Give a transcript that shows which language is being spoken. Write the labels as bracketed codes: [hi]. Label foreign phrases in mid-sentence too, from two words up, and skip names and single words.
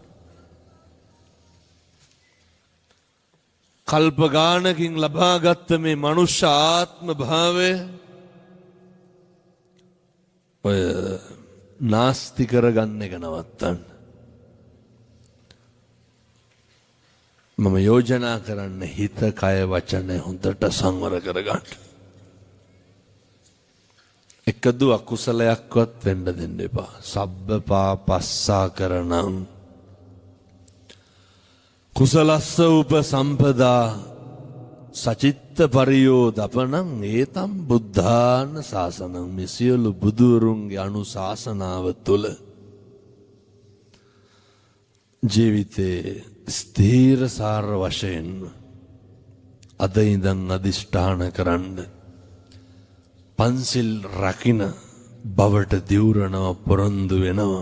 [si] කල්ප ගානකින් ලබාගත්ත මේ මනුෂ්‍ය ආත්ම භාවය ඔය නාස්ති කරගන්න එක නවත්තන්න. මම යෝජනා කරන්න හිත කය වචන හොඳට සංවර කරගන්න. එකදු අකුසලයක්වත් වෙන්න දෙන්න එපා. [pi] සබ්බ පාපස්සා කරණං කුසලස්ස උපසම්පදා සචිත්ත පරියෝදපනං ඒතම් බුද්ධාන ශාසනං. [si] මේ සියලු බුදුරුන්ගේ අනුශාසනාව තුළ ජීවිතේ ස්ථීරසාර වශයෙන් අද ඉඳන් අදිෂ්ඨාන කරන්න පන්සිල් රකින බවට දිවුරනව පොරොන්දු වෙනවා.